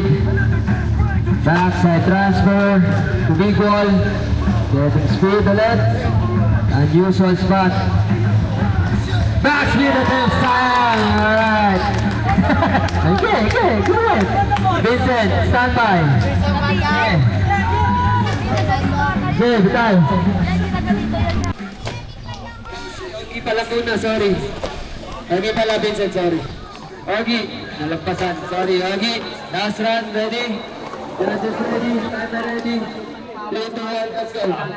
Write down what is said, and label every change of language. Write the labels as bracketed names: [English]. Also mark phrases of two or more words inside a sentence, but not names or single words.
[English] Backside transfer to big wall. Getting speed ulit. Unusual spot. Back speed at the time. Alright. Okay. Good one. Vincent, stand by. [Filipino] Okay, bital. Ogi pala muna, sorry. Ogi pala, Vincent, sorry. Ogi, nalagpasan. Sorry, Ogi. [English] Last run, ready? Judges ready, timer ready. 3, 2, 1, let's go.